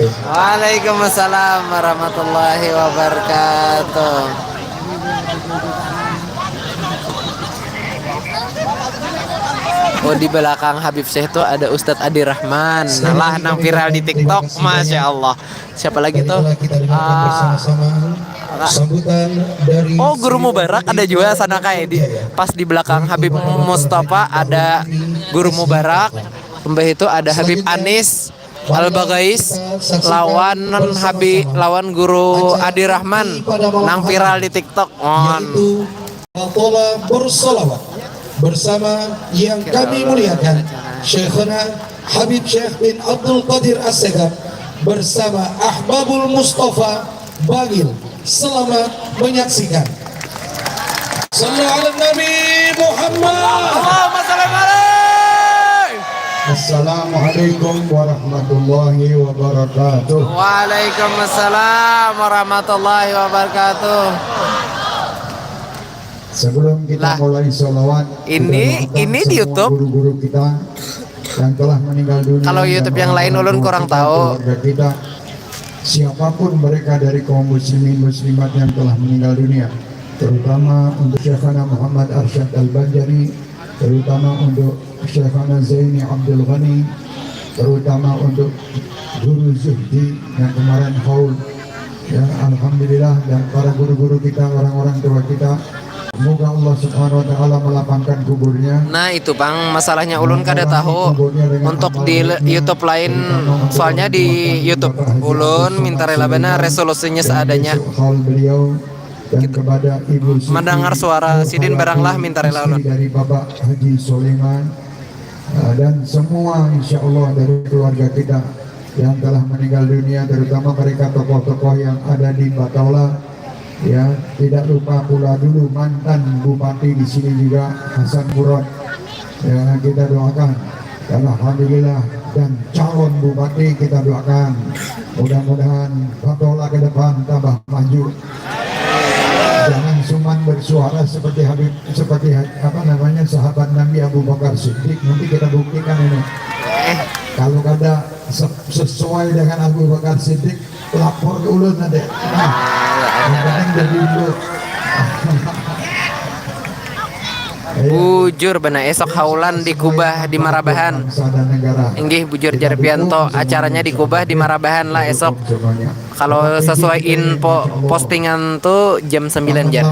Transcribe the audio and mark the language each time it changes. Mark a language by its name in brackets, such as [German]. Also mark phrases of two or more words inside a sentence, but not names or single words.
[Arabic] وعليكم السلام ورحمة الله وبركاته. [Indonesian] Oh, di belakang Habib Syekh tuh ada Ustadz Adi Rahman. [Banjar] Nah, nang viral di TikTok, [Arabic] ما شاء الله. [Banjar] Siapa lagi tuh? [Indonesian] Marilah kita dengarkan bersama-sama sambutan dari Oh, Guru Mubarak ada juga sana kayak di pas di belakang Habib Mustafa ada Guru Mubarak. [Banjar] Mbah itu ada Habib Anis Al-Bagais lawan Guru Adi Rahman nang viral di TikTok. [Indonesian] yaitu Batola bersolawat bersama yang kami muliakan Syekhuna Habib Syekh bin Abdul Qadir As-Segaf bersama Ahbabul Mustafa Bagil. Selamat menyaksikan. [Arabic] صلوا على نبي محمد. اللهم صل عليه. السلام عليكم ورحمة الله وبركاته. وعليكم السلام ورحمة الله وبركاته. [Indonesian] Sebelum kita Lah, mulai sholawat, ini kita doakan di semua [Banjar] YouTube. [Indonesian] guru-guru kita yang telah meninggal dunia. [Banjar] Kalau [Indonesian] dan [Banjar] YouTube yang lain [Indonesian] orang-orang [Banjar] ulun kurang [Indonesian] tua kita, [Banjar] tahu. [Indonesian] keluarga kita, siapapun mereka dari kaum muslimin muslimat yang telah meninggal dunia, terutama untuk Syekhana Muhammad Arsyad Al-Banjari, terutama untuk Syekhana Zaini Abdul Ghani, terutama untuk Guru Zuhdi yang kemarin haul, ya alhamdulillah, dan para guru-guru kita, orang-orang tua kita. Semoga Allah [Arabic] سبحانه وتعالى [Indonesian] melapangkan kuburnya. [Banjar] Nah itu Bang, masalahnya ulun kada tahu untuk di YouTube lain, soalnya di YouTube ulun minta rela benar resolusinya seadanya. [Indonesian] Haul beliau dan kepada Ibu Siti [Banjar] Mendengar suara Sidin baranglah minta rela ulun. [Indonesian] istri dari Bapak Haji Sulaiman, dan semua [Arabic] إن شاء الله [Indonesian] dari keluarga kita yang telah meninggal dunia, terutama mereka tokoh-tokoh yang ada di Batola. Ya, tidak lupa pula dulu mantan bupati di sini juga Hasan Murad. Ya, kita doakan. Dan alhamdulillah, dan calon bupati kita doakan. Mudah-mudahan Batola ke depan tambah maju. Jangan cuma bersuara seperti apa namanya sahabat Nabi Abu Bakar Siddiq. Nanti kita buktikan ini. [Banjar] Kalau kada sesuai dengan Abu Bakar Siddiq, lapor ke ulun nanti. Nah, yang penting jadi dulu. Bujur benar esok haulan di Kubah di Marabahan. Inggih bujur Jarpianto, acaranya di Kubah di Marabahan lah esok. Kalau sesuai info postingan tuh jam 9 Jar.